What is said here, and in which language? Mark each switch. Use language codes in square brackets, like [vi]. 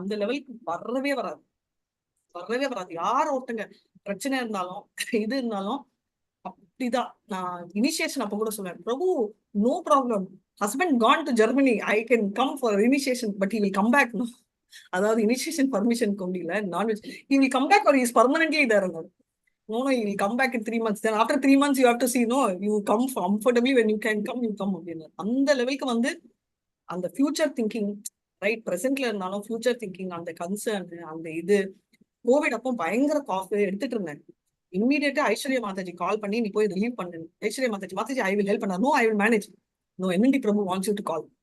[ta] அந்த லெவலுக்கு வரவே வராது. யார் ஒருத்தங்க பிரச்சனை இருந்தாலும் இது இருந்தாலும் அப்படிதான். [en] நான் இனிஷியேஷன் அப்ப கூட சொல்றேன், Prabhu no problem, husband gone to Germany, I can come for initiation but he will come back. அதாவது initiation permission கொண்டில நான்வெஜ் he will come back or is permanently there. No, he will come back in 3 months. Then after 3 months, you have to see, no, you come comfortably when you can come, you come. [ta] அந்த லெவலுக்கு வந்து அந்த future thinking right. பிரசன்ட்ல இருந்தாலும் future thinking, அந்த concern, அந்த இது. Covid அப்போ பயங்கர காஃப் எடுத்துட்டு இருந்தேன். இம்மீடியட்டா ஐஸ்வர்யா மாதாஜி கால் பண்ணி நீ போய் ரிலீவ் பண்ணு. [en] Aishwarya Mataji I will help பண்ண. No I will manage. No என்னடி Prabhu wants you to call.